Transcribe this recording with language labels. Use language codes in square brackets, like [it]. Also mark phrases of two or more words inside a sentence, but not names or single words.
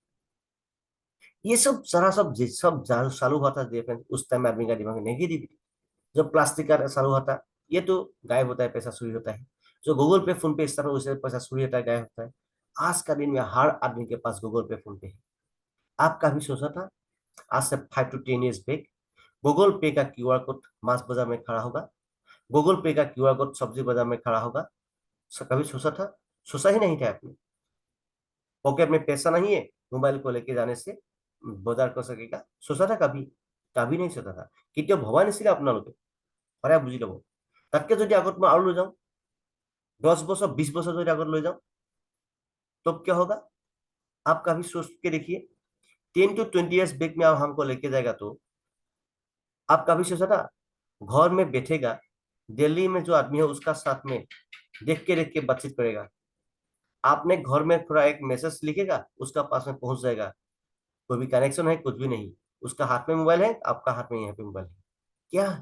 [hi] ये सब सारा सब चालू हुआ था डिफेंस, उस टाइम में आदमी का दिमाग नेगेटिव। जब प्लास्टिक कार्ड चालू हुआ था, ये तो गायब होता है, पैसा चोरी होता है। जो गूगल पे फोन पे इस तरह उससे पैसा चोरी होता है, गायब होता है। आज का दिन में हर आदमी के पास गूगल पे फोन पे है। आप कभी सोचा था आज से [en] 5 to 10 years back [hi] गूगल पे का [en] QR code [hi] मांस बाजार में खड़ा होगा, गूगल पे का [en] QR code [hi] सब्जी बाजार में खड़ा होगा? कभी सोचा था? सोचा ही नहीं था आपने। पॉकेट में पैसा नहीं है, मोबाइल को लेके जाने से बाजार कर सकेगा, सोचा था कभी? कभी नहीं सोचा था। [as] কেতিয়াও ভবা নাছিলে আপোনালোকে। পাৰে বুজি লব। তাতকে যদি আগত মই আৰু লৈ যাওঁ, 10 বছর 20 বছর যদি আগত লৈ যাওঁ, [hi] तब क्या होगा? आप कभी सोच के देखिए, [en] 10 to 20 years back [hi] में आप हमको लेके जाएगा तो आप कभी सोचा था? घर में बैठेगा, दिल्ली में जो आदमी है उसका साथ में देख के बातचीत करेगा। आपने घर में थोड़ा एक मैसेज लिखेगा, उसका पास में पहुंच जाएगा। कोई भी कनेक्शन है, कुछ भी नहीं, उसका हाथ में मोबाइल है, आपका हाथ में यहाँ पे मोबाइल है।